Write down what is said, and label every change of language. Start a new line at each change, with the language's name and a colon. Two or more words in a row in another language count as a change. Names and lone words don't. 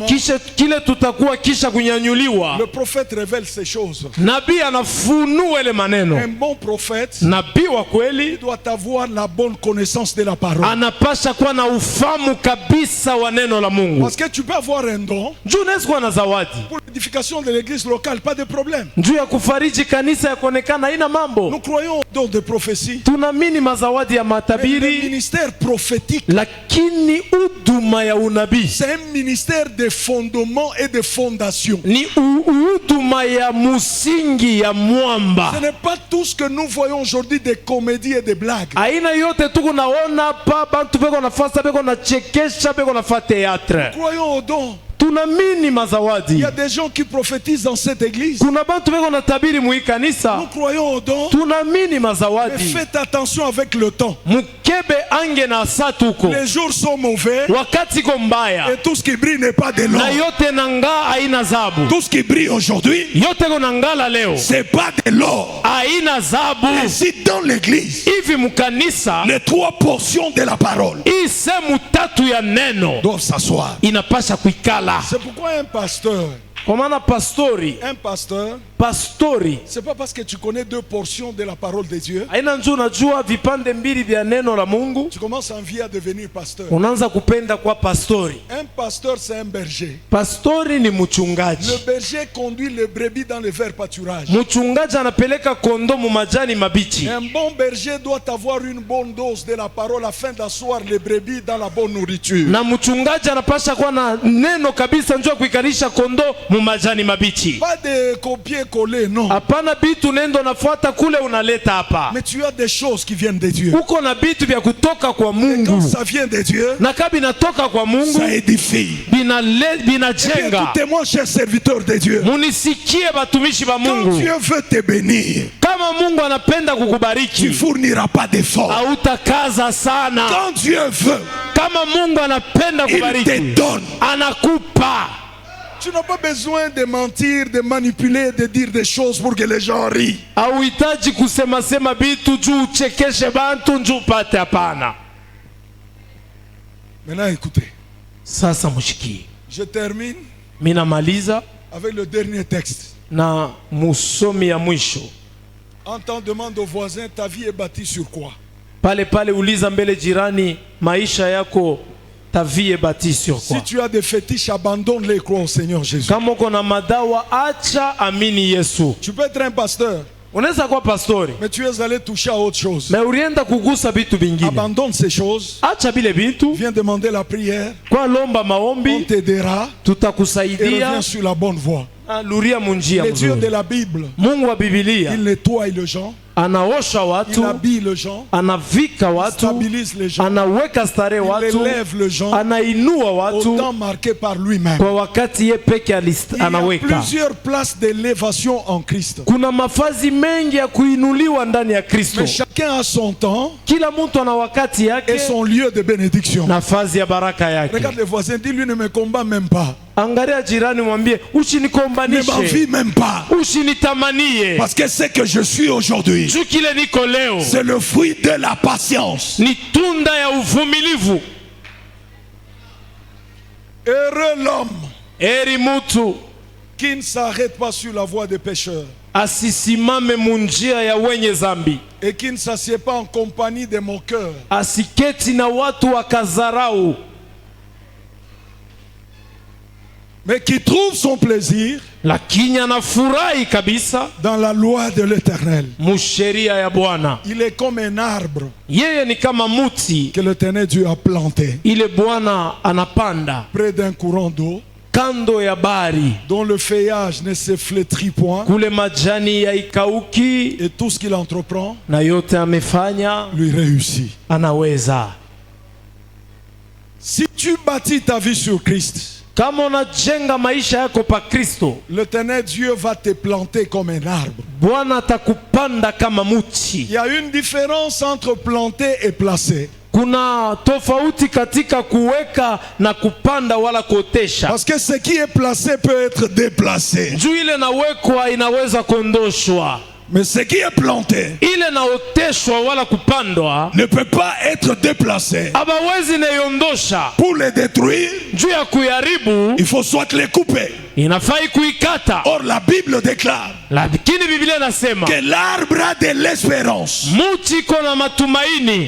Swahili: kile tutakuwa kisha kunyanyuliwa.
French: Le prophète révèle ces choses.
Swahili: Nabii anafunua ile maneno.
French: Un bon prophète
Swahili: Nabii wa kweli
French: doit avoir la bonne connaissance de la parole.
Swahili: anapasha kuwa na ufamu kabisa wa neno la Mungu.
French: Parce que tu peux avoir un don
Swahili: Juu unaweza kuwa na zawadi
French: pour l'édification de l'église locale, pas de problème.
Swahili: juu ya kufariji kanisa ya kuonekana, haina mambo.
French: Nous croyons au don de prophétie.
Swahili: Tunaamini mazawadi ya
French: Mais le
Swahili: matabiri,
French: ministère prophétique,
Swahili: lakini huduma ya unabii
French: c'est un ministère de fondement et de fondation.
Swahili: ni huduma ya musingi ya mwamba.
French: Ce n'est pas tout ce que nous voyons aujourd'hui des comédies et des blagues.
Swahili: Aina yote tuko naona pa bantu beko nafasa beko na chekesha beko nafa teatre.
French: Croyons au don.
Swahili: Tunaamini
French: Il
Swahili: mazawadi.
French: y a des gens qui prophétisent dans cette église.
Swahili: Kuna bantu beko na tabiri mui
French: Nous
Swahili: kanisa.
French: croyons au don.
Swahili: Tunaamini
French: Mais
Swahili: mazawadi.
French: faites attention avec le temps.
Swahili: Mukebe ange na saa tuko.
French: Les jours sont mauvais
Swahili: Wakati ko mbaya.
French: et tout ce qui brille n'est pas de l'or.
Swahili: Na yote nanga aina zabu.
French: Tout ce qui brille aujourd'hui,
Swahili: Yote ko nangala leo.
French: c'est pas de l'or.
Swahili: Aina
French: Et
Swahili: zabu.
French: si dans l'église,
Swahili: Hivi mukanisa
French: les trois portions de la parole
Swahili: hii sehemu tatu ya neno
French: doivent s'asseoir.
Swahili: inapasha kuikala.
French: C'est pourquoi un pasteur,
Swahili: Kwa maana pastori,
French: c'est pas parce que tu connais deux portions de la parole de Dieu,
Swahili: haina njoo unajua vipande mbili vya neno la Mungu
French: tu commences à envier à devenir pasteur.
Swahili: unaanza kupenda kwa pastori.
French: Un pasteur, c'est un berger.
Swahili: Pastori ni
French: Le
Swahili: mchungaji.
French: berger conduit les brebis dans le vert pâturage.
Swahili: Mchungaji anapeleka kondoo mu majani mabichi.
French: Un bon berger doit avoir une bonne dose de la parole afin d'asseoir les brebis dans la bonne nourriture.
Swahili: Na mchungaji anapasha kuwa na neno kabisa njoo kuikarisha kondoo mu majani mabichi.
French: Pas de copier-coller, non.
Swahili: Hapana bitu nendo nafuata kule unaleta hapa.
French: Mais tu as des choses qui viennent de Dieu.
Swahili: Uko na bitu vya kutoka kwa
French: Et quand
Swahili: Mungu.
French: ça vient de Dieu,
Swahili: Na kabi natoka kwa Mungu
French: ça édifie.
Swahili: binajenga.
French: Écoutez-moi, chers serviteurs de Dieu.
Swahili: Munisikie batumishi ba
French: Quand
Swahili: Mungu.
French: Dieu veut te bénir,
Swahili: Kama Mungu anapenda
French: tu ne
Swahili: kukubariki,
French: fourniras pas d'efforts.
Swahili: hautakaza sana.
French: Quand Dieu veut,
Swahili: Kama Mungu anapenda
French: il te
Swahili: kubariki,
French: donne.
Swahili: anakupa.
French: Tu n'as pas besoin de mentir, de manipuler, de dire des choses pour que les gens rient.
Swahili: Hauhitaji kusema sema bitu juu uchekeshe bantu njuu upate, hapana.
French: Maintenant, écoutez.
Swahili: Sasa mshikie.
French: Je termine
Swahili: Minamaliza
French: avec le dernier texte.
Swahili: na musomi ya mwisho.
French: Entends, demande aux voisins, ta vie est bâtie sur quoi?
Swahili: Pale pale uliza mbele jirani, maisha yako
French: ta vie est bâtie sur Si quoi? tu as des fétiches, abandonne-les, crois au Seigneur Jésus.
Swahili: Kama uko na madawa, acha, amini Yesu.
French: Tu peux être un pasteur,
Swahili: Unaweza kuwa pastori,
French: mais tu es allé toucher à autre chose.
Swahili: me ulienda kugusa vitu vingine.
French: Abandonne ces choses.
Swahili: Acha bile vitu,
French: Viens demander la prière.
Swahili: kwa lomba
French: On
Swahili: maombi,
French: t'aidera et
Swahili: tutakusaidia.
French: reviens sur la bonne voie.
Swahili: Luria munjia
French: Le Dieu de
Swahili: mzuri.
French: la Bible,
Swahili: Mungu wa Biblia
French: il nettoie les gens.
Swahili: anaosha
French: il
Swahili: watu,
French: habille les gens,
Swahili: anavika
French: il
Swahili: watu,
French: stabilise les gens,
Swahili: anaweka starehe
French: il
Swahili: watu,
French: élève les gens
Swahili: anainua
French: au
Swahili: watu
French: temps marqué par lui-même.
Swahili: kwa wakati ye peke
French: Il y a
Swahili: anaweka.
French: plusieurs places d'élévation en Christ.
Swahili: Kuna mafazi mengi ya kuinuliwa ndani ya Kristo.
French: Mais chacun a son temps
Swahili: Kila mtu ana wakati yake
French: et son lieu de bénédiction.
Swahili: nafasi ya baraka yake.
French: Regarde les voisins, dis-lui ne me combat même pas.
Swahili: Angalia jirani, mwambie
French: Ne
Swahili: usinikombanishe,
French: m'envie même pas.
Swahili: usinitamanie,
French: Parce que ce que je suis aujourd'hui,
Swahili: juu kile niko leo
French: c'est le fruit de la patience.
Swahili: ni tunda ya uvumilivu.
French: Heureux l'homme
Swahili: Heri mutu
French: qui ne s'arrête pas sur la voie des pécheurs
Swahili: asisimame munjia ya wenye zambi,
French: et qui ne s'assied pas en compagnie des moqueurs,
Swahili: asiketi na watu wakazarau,
French: mais qui trouve son plaisir
Swahili: lakini anafurahi kabisa
French: dans la loi de l'Éternel.
Swahili: musheria ya Bwana.
French: Il est comme un arbre
Swahili: Yeye ni kama muti
French: que l'Éternel Dieu a planté
Swahili: ile Bwana anapanda
French: près d'un courant d'eau
Swahili: kando ya bari,
French: dont le feuillage ne se flétrit point,
Swahili: kule majani yaikauki,
French: et tout ce qu'il entreprend
Swahili: na yote amefanya
French: lui réussit.
Swahili: anaweza.
French: Si tu bâtis ta vie sur Christ,
Swahili: Kama unajenga maisha yako pa Kristo,
French: l'Éternel Dieu va te planter comme un arbre.
Swahili: Bwana atakupanda kama
French: Il
Swahili: muti.
French: y a une différence entre planter et placer.
Swahili: Kuna tofauti katika kuweka na kupanda wala kuotesha.
French: Parce que ce qui est placé peut être déplacé.
Swahili: Juu ile nawekwa inaweza kuondoshwa,
French: Mais ce qui est planté
Swahili: ile naoteshwa wala kupandwa
French: ne peut pas être déplacé.
Swahili: abawezi naiondosha.
French: Pour les détruire,
Swahili: Juu ya kuiharibu
French: il faut soit les couper.
Swahili: inafai kuikata,
French: Or la Bible déclare
Swahili: lakini Biblia inasema
French: que l'arbre a de l'espérance.
Swahili: muti iko na matumaini